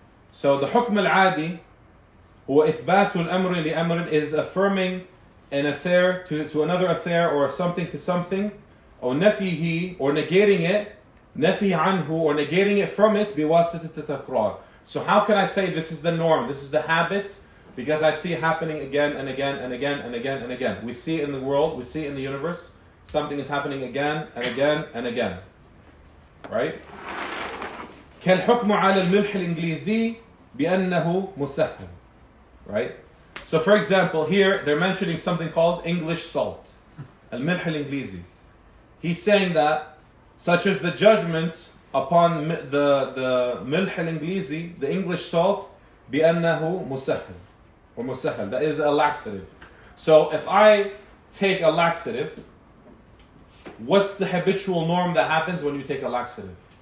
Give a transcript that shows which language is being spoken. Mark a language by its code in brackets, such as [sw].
[en] So the hukm al-adi, [ar] هو إثبات الأمر لأمر, [en] is affirming an affair to another affair or something to something, or [ar] نفيه, [en] or negating it, [ar] نفي عنه, [en] or negating it from it, [ar] بواسطة التكرار. [en] So how can I say this is the norm, this is the habit? Because I see it happening again and again and again and again and again. We see it in the world, we see it in the universe, something is happening again and again and again. Right? [ar] كالحكم على الملح الإنجليزي بأنه مسهل. [en] Right? So for example, here they're mentioning something called English salt. [ar] الملح الإنجليزي. [en] He's saying that, such as the judgments upon the [ar] ملح الإنجليزي, [en] the English salt, [ar] بأنه مسهل. [en] Or مسهل, that is a laxative. So if I take a laxative, what's the habitual norm that happens when you take a laxative?